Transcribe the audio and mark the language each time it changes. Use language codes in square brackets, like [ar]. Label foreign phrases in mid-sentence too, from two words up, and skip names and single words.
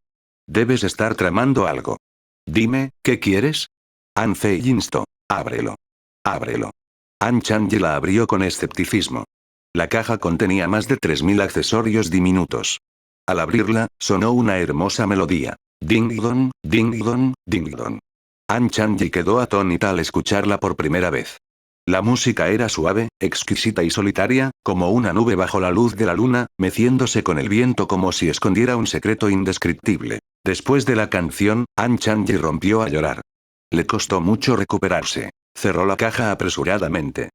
[es] Debes estar tramando algo. Dime, ¿qué quieres? An Fei instó. Ábrelo. Ábrelo. An Changyi la abrió con escepticismo. La caja contenía más de 3000 accesorios diminutos. Al abrirla, sonó una hermosa melodía. Ding-dong, ding-dong, ding-dong. An Changyi quedó atónita al escucharla por primera vez. La música era suave, exquisita y solitaria, como una nube bajo la luz de la luna, meciéndose con el viento como si escondiera un secreto indescriptible. Después de la canción, An Changyi rompió a llorar. Le costó mucho recuperarse. Cerró la caja apresuradamente.